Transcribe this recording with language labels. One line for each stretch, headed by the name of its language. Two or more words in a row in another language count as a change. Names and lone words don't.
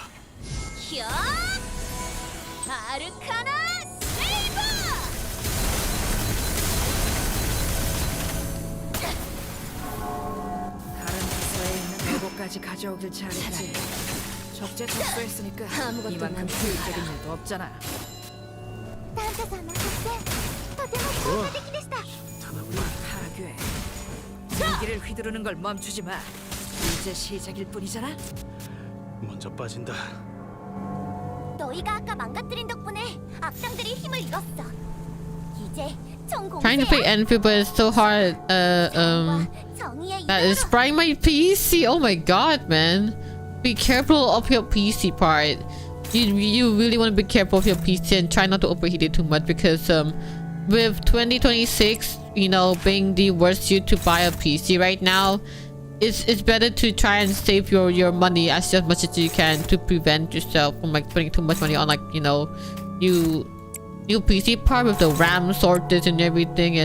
Korean: 휴! 아르카나 세이버! 다른 부서에 있는 애고까지 가져오길 잘했지. 적재적소했으니까 이만큼 효율적인 일도 없잖아.
Japanese: サンタさんの作戦とても効果的でした。
Korean: 파괴. 공기를 휘두르는 걸 멈추지 마. 이제 시작일 뿐이잖아. 먼저 빠진다. 너희가 아까 망가뜨린 덕분에 악당들이 힘을 잃었어. 이제 총
English: Trying to play
Korean: 공세야.
English: Enfield, but it's so hard.
Korean: 정의의
English: That is
Korean: 이름으로.
English: frying my PC. Oh my god, man. Be careful of your PC part. You really want to be careful of your PC and try not to overheat it too much, because with 2026, you know, being the worst year to buy a PC right now, it's better to try and save your money as much as you can to prevent yourself from like putting too much money on, like, you know, new PC part with the RAM shortage and everything.